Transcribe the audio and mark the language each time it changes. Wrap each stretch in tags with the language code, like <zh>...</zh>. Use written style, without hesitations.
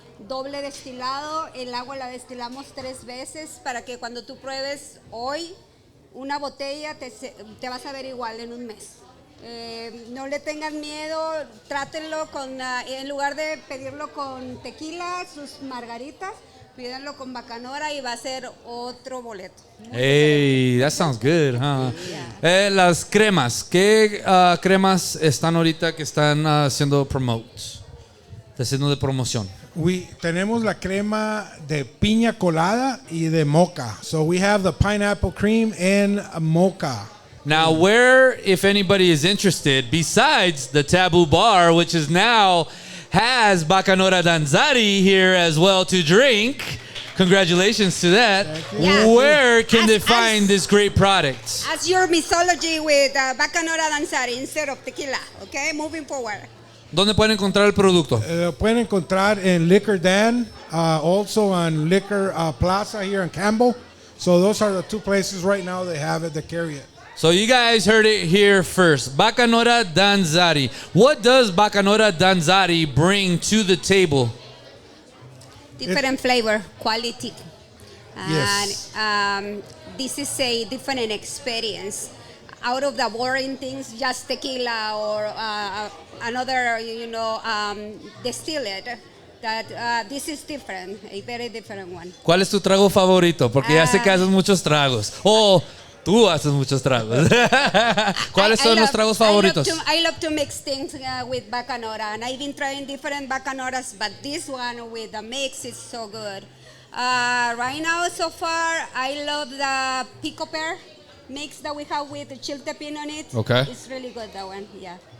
<es>Doble destilado, el agua la destilamos 3 veces para que cuando tú pruebes hoy una botella te vas a ver igual en un mes. No le tengan miedo, trátenlo en lugar de pedirlo con tequila, sus margaritas, pídanlo con Bacanora y va a ser otro boleto.</es> <en>Hey, that sounds good, huh? Yeah.</en> <es>Las cremas, ¿qué cremas están ahorita que están haciendo haciendo de promoción? Tenemos la crema de piña colada y de mocha.</es> <en>So we have the pineapple cream and mocha. Now, where, if anybody is interested, besides the Tabu bar, which is now has Bacanora Danzari here as well to drink, congratulations to that. Yeah. Where can they find this great product? As your mixology with Bacanora Danzari instead of tequila, okay? Moving forward.</en> <es>¿Dónde pueden encontrar el producto? Pueden encontrar en</es> <en>Liquor Dan, also on Liquor Plaza here in Campbell. So those are the 2 places right now they have it, they carry it. So you guys heard it here first. Bacanora Danzari. What does Bacanora Danzari bring to the table? Different flavor, quality. Yes. And this is a different experience. Out of the boring things, just tequila or another, distillate, that this is different, a very different one.</en> <es>¿Cuál es tu trago favorito? Porque ya sé que haces muchos tragos. O tú haces muchos tragos. ¿Cuáles son los tragos favoritos?</es> <en>I love to mix things with Bacanora, and I've been trying different Bacanoras, but this one with the mix is so good. Right now, so far, I love the pico pear mix that we have with the chiltepin on it. Okay. It's really good, that one, yeah.</en>